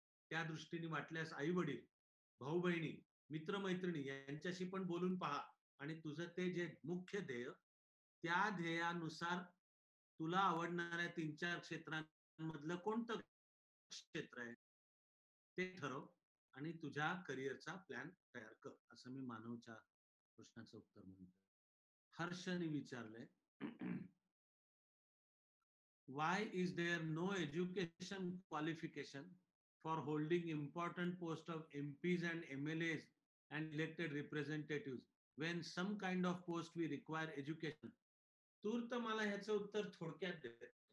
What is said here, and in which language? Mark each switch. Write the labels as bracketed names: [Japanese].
[Marathi] त्या दृष्टीने वाटल्यास आई वडील, भाऊ बहिणी, मित्रमैत्रिणी यांच्याशी पण बोलून पहा आणि तुझं ते जे मुख्य ध्येय, त्या ध्येयानुसार तुला आवडणाऱ्या 3-4 क्षेत्रांमधलं कोणतं क्षेत्र आहे ते ठरव आणि तुझ्या करिअरचा प्लॅन तयार कर, असं मी मानवच्या प्रश्नाचं उत्तर म्हणतो. हर्षने विचारलंय, [English] why is there no education qualification for holding important post of MPs and MLAs and elected representatives when some kind of post we require education? [Marathi] तूर्त मला ह्याचं उत्तर थोडक्यात देते.